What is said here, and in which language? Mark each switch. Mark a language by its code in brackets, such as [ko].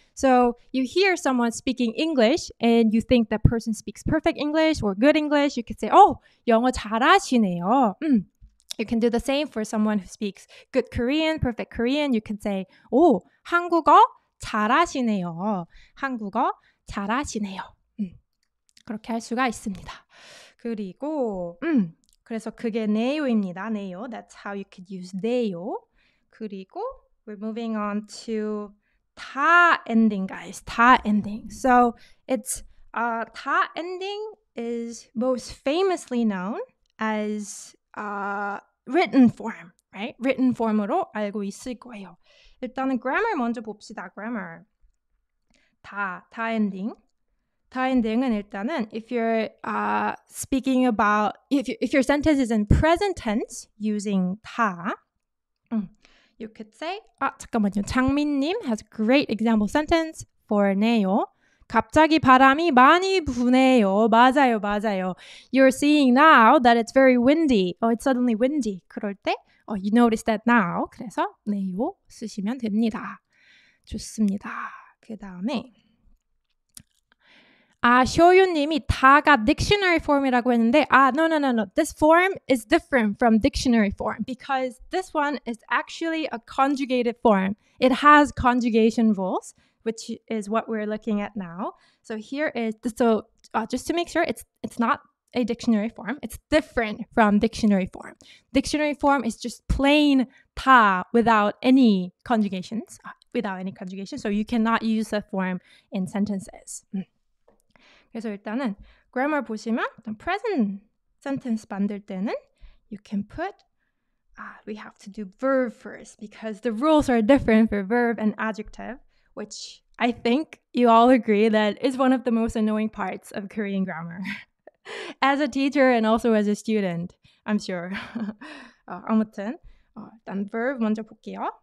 [en] So you hear someone speaking English and you think that person speaks perfect English or good English. You could say, [ko] 영어 잘하시네요. [en] You can do the same for someone who speaks good Korean, perfect Korean. You can say, [ko] 한국어 잘하시네요. 한국어 잘하시네요. 그렇게 할 수가 있습니다. 그리고 그래서 그게 네요입니다. 네요. [en] That's how you could use 네요. 그리고 we're moving on to 다 ending, guys. 다 ending. So it's 다 ending is most famously known as written form, right? [ko] written form으로 알고 있을 거예요. 일단은 grammar 먼저 봅시다. [en] grammar. 다 ending. [ko] 다 ending은 일단은 [en] if you're speaking about if your sentence is in present tense using 다, you could say [ko] 잠깐만요. [en] 장민님 has a great example sentence for 네요. [ko] 갑자기 바람이 많이 부네요. 맞아요. [en] You're seeing now that it's very windy. It's suddenly windy. [ko] 그럴 때 [en] you notice that now. [ko] 그래서 네요 쓰시면 됩니다. 좋습니다. 그 다음에 쇼유님이 다가 dictionary form이라고 했는데 no. [en] This form is different from dictionary form because this one is actually a conjugated form. It has conjugation rules, which is what we're looking at now. So here is just to make sure it's not a dictionary form. It's different from dictionary form. Dictionary form is just plain 다 without any conjugations. So you cannot use the form in sentences. [ko] 그래서 일단은 grammar 보시면 present sentence 만들 때는 [en] you can put we have to do verb first because the rules are different for verb and adjective, which I think you all agree that is one of the most annoying parts of Korean grammar. As a teacher and also as a student, I'm sure. [ko] 아무튼 일단 verb 먼저 볼게요.